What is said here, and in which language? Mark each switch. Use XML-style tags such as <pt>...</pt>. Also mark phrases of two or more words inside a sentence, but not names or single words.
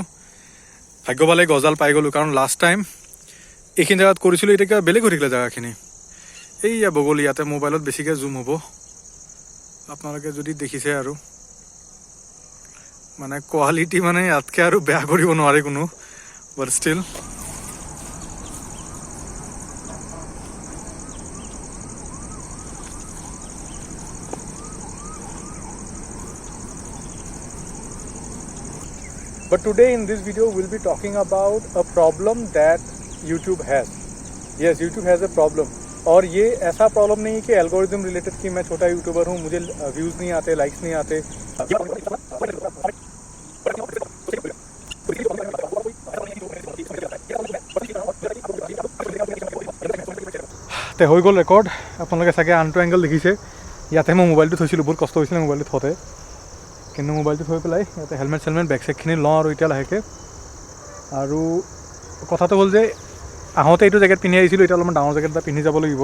<as>ভাগ্য পালে গছডাল পাই গ'লোঁ, কাৰণ লাষ্ট টাইম এইখিনি জেগাত কৰিছিলোঁ, এতিয়া কিবা বেলেগ হৈ থাকিলে জেগাখিনি। এইয়া বগলী, ইয়াতে মোবাইলত বেছিকৈ জুম হ'ব, আপোনালোকে যদি দেখিছে। আৰু মানে কোৱালিটি মানে ইয়াতকৈ আৰু বেয়া কৰিব নোৱাৰে কোনো,</as> <en>but still But today in this video we'll be talking about a problem that YouTube has. Yes, YouTube has a problem.</en> <hi>और ये ऐसा प्रॉब्लम नहीं है कि</hi> <en>algorithm related</en> <hi>कि मैं छोटा यूट्यूबर हूँ, मुझे व्यूज़ नहीं आते, लाइक्स नहीं आते।</hi> <as>ते হৈ গ'ল ৰেকৰ্ড। আপোনালোকে চাগে আনটো এংগল দেখিছে, ইয়াতে মই মোবাইলটো থৈছিলোঁ, বহুত কষ্ট হৈছিলে মোবাইলটো থওঁতে। কিন্তু মোবাইলটো থৈ পেলাই ইয়াতে হেলমেট বেগ চেগখিনি লওঁ আৰু এতিয়া লাহেকৈ। আৰু কথাটো হ'ল যে আহোঁতে এইটো জেকেট পিন্ধি আহিছিলোঁ, এতিয়া অলপমান ডাঙৰ জেকেট এটা পিন্ধি যাব লাগিব।</as>